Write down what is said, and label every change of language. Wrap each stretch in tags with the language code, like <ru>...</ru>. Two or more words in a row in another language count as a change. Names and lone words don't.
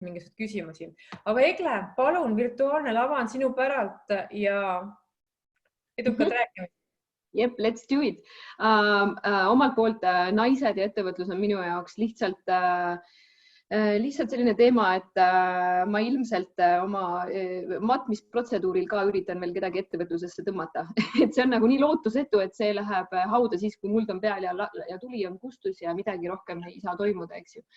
<et>mingisugust küsimusi. Aga Egle, palun, virtuaalne lava on sinu päralt ja edukat rääkimist. Jep,</et> <en>let's do it.</en> <et>Omalt poolt naised ja ettevõtlus on minu jaoks lihtsalt selline teema, et ma ilmselt oma matmisprotseduuril ka üritan veel kedagi ettevõtlusesse tõmmata. Et see on nagu nii lootusetu, et see läheb hauda siis, kui muld on peal ja tuli on kustus ja midagi rohkem ei saa toimuda, eks ju.</et>